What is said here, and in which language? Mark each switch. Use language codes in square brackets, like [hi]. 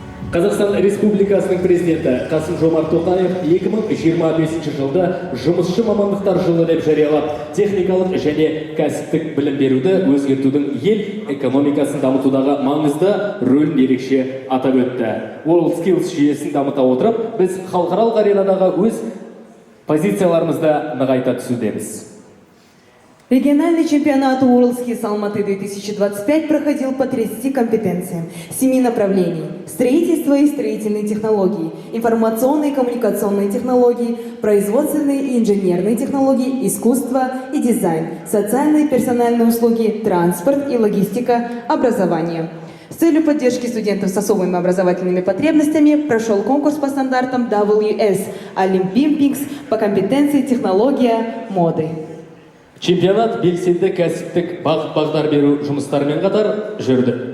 [kk] Қазақстан Республикасының президенті Қасым-Жомарт Тоқаев 2025 жылда жұмысшы мамандықтар жылы деп жариялап, техникалық және кәсіптік білім беруді өзгертудің ел экономикасын дамытудағы маңызды рөлін ерекше атап өтті. WorldSkills жүйесін дамыта отырып, біз халықаралық аренадағы өз позицияларымызды нығайта түсудеміз. [ru] Региональный чемпионат WorldSkills Алматы 2025 проходил по 30 компетенциям, 7 направлений: строительство и строительные технологии, информационные и коммуникационные технологии, производственные и инженерные технологии, искусство и дизайн, социальные и персональные услуги, транспорт и логистика, образование. С целью поддержки студентов с особыми образовательными потребностями прошел конкурс по стандартам WS Olympics по компетенции технология моды. [kk] Чемпионат белсенді кәсіптік бағдар беру жұмыстарымен қатар жүрді.